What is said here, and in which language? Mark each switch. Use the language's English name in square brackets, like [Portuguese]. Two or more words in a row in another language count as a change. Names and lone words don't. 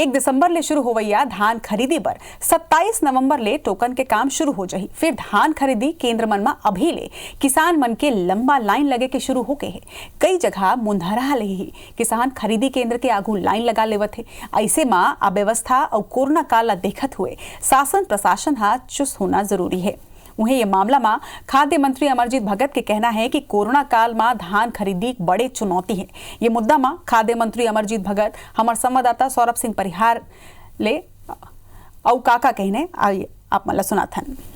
[Chhattisgarhi] 1 दिसंबर ले शुरू होवैया धान खरीदी पर 27 नवंबर ले टोकन के काम शुरू हो जाही। फिर धान खरीदी केंद्र मन में अभी ले किसान मन के लंबा लाइन लगे के शुरू हो गए है। कई जगह मुंधरा ले ही किसान खरीदी केंद्र के आगू लाइन लगा लेवत है। ऐसे में अव्यवस्था और कोरोना काल देखत हुए शासन प्रशासन हा चुस्त होना जरूरी है। वहीं ये मामला में खाद्य मंत्री अमरजीत भगत के कहना है कि कोरोना काल में धान खरीदी बड़े चुनौती है। ये मुद्दा में खाद्य मंत्री अमरजीत भगत हमारे संवाददाता सौरभ सिंह परिहार ले और काका कहने आइए आप मला सुनाथन।